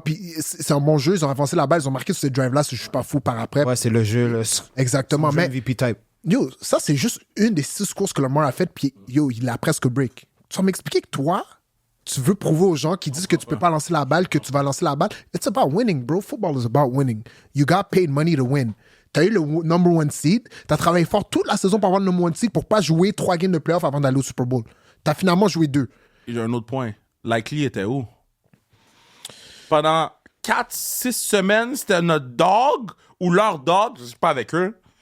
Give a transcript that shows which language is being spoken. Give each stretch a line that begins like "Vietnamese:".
French: Puis c'est un bon jeu. Ils ont avancé la balle. Ils ont marqué sur ces drives-là. Si je suis pas fou par après. Ouais, c'est le jeu, le Exactement. Mais MVP type. yo, ça, c'est juste une des 6 courses que Lamar a faites. Puis yo, il a presque break. Tu vas m'expliquer que toi, tu veux prouver aux gens qui disent que tu peux pas lancer la balle, que tu vas lancer la balle.
English: It's about winning, bro. Football is about winning. You got paid money to win.
French: T'as eu le number 1 seed. T'as travaillé fort toute la saison pour avoir le number 1 seed pour pas jouer 3 games de playoff avant d'aller au Super Bowl. T'as finalement joué 2. Il y a un autre point. Likely était où? Pendant 4-6 semaines, c'était notre dog ou leur dog, je sais pas avec eux.